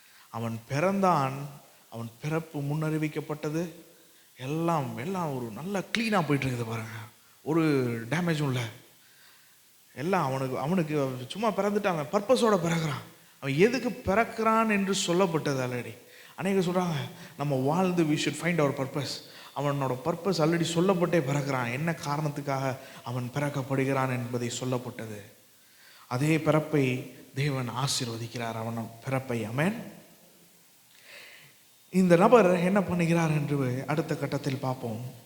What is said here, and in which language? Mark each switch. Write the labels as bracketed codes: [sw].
[ta] அவன் பிறந்தான். அவன் பிறப்பு முன்னறிவிக்கப்பட்டது. எல்லாம் ஒரு நல்ல க்ளீனாக போயிட்டு இருக்குது பாருங்க. ஒரு டேமேஜும் இல்லை. எல்லாம் அவனுக்கு சும்மா பிறந்துட்டான். அவன் பர்பஸோட பிறகுறான். அவன் எதுக்கு பிறக்கிறான் என்று சொல்லப்பட்டது ஆல்ரெடி. அநேக சொல்கிறாங்க நம்ம வாழ்ந்து [en] we should find our purpose. [ta] அவனோட பர்பஸ் ஆல்ரெடி சொல்லப்பட்டே பிறக்கிறான். என்ன காரணத்துக்காக அவன் பிறக்கப்படுகிறான் என்பதை சொல்லப்பட்டது. அதே பிறப்பை தேவன் ஆசீர்வதிக்கிறார், அவன் பிறப்பை. ஆமென். இந்த நபர் என்ன பண்ணுகிறார் என்று அடுத்த கட்டத்தில் பார்ப்போம்.